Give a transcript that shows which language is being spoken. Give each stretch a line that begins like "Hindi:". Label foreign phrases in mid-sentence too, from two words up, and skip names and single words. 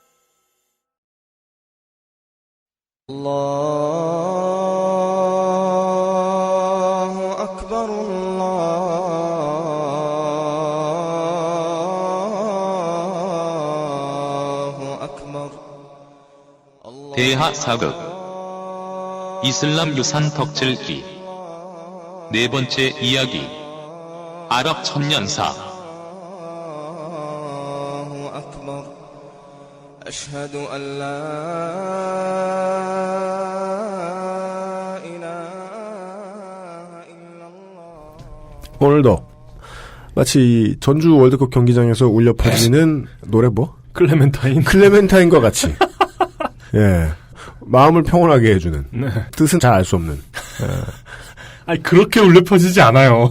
Arabic: الله أكبر الله أكبر.
Korean: 대하 사극 이슬람 유산 덕질기 네 번째 이야기 아랍 천년사.
Arabic: أشهد أن لا إله إلا الله.
Korean: 오늘도 마치 전주 월드컵 경기장에서 울려 퍼지는 노래 뭐? 클레멘타인과 같이 예 마음을 평온하게 해주는 네. 뜻은 잘 알 수 없는. 아니 그렇게 울려 퍼지지 않아요.